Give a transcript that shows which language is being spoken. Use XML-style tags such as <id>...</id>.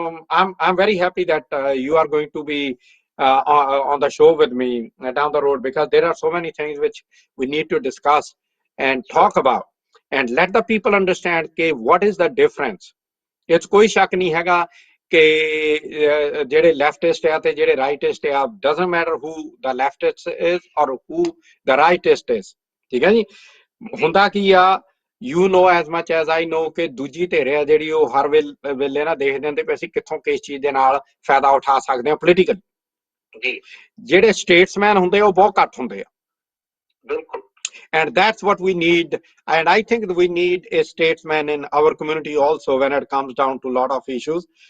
<en>I'm very happy that you are going to be on the show with me down the road, because there are so many things which we need to discuss and talk about and let the people understand</en> <pa>ke</pa> <en>what is the difference. It's</en> <pa>ਕੋਈ ਸ਼ੱਕ ਨਹੀਂ ਹੈਗਾ ਕਿ ਜਿਹੜੇ leftist ਆ ਤੇ ਜਿਹੜੇ ਰਾਈਟਿਸਟ ਆ,</pa> <en>doesn't matter who the leftist is or who the rightist is,</en> <pa>ਠੀਕ ਹੈ ਜੀ। ਹੁੰਦਾ ਕੀ ਆ,</pa> <en>you know as much as I know</en> <pa>ਕਿ ਦੂਜੀ ਧਿਰ ਆ ਜਿਹੜੀ, ਉਹ ਹਰ ਵੇਲੇ ਨਾ ਦੇਖਦੇ ਹੁੰਦੇ ਵੀ ਅਸੀਂ ਕਿੱਥੋਂ ਕਿਸ ਚੀਜ਼ ਦੇ ਨਾਲ ਫਾਇਦਾ ਉਠਾ ਸਕਦੇ ਹਾਂ ਪੋਲੀਟੀਕਲ। ਜੀ ਜਿਹੜੇ ਸਟੇਟਸਮੈਨ ਹੁੰਦੇ ਆ ਉਹ ਬਹੁਤ ਘੱਟ ਹੁੰਦੇ ਆ, ਬਿਲਕੁਲ</pa> <en>and that's what we need. And I think that we need a statesman in our community also when it comes down to a lot of issues.</en>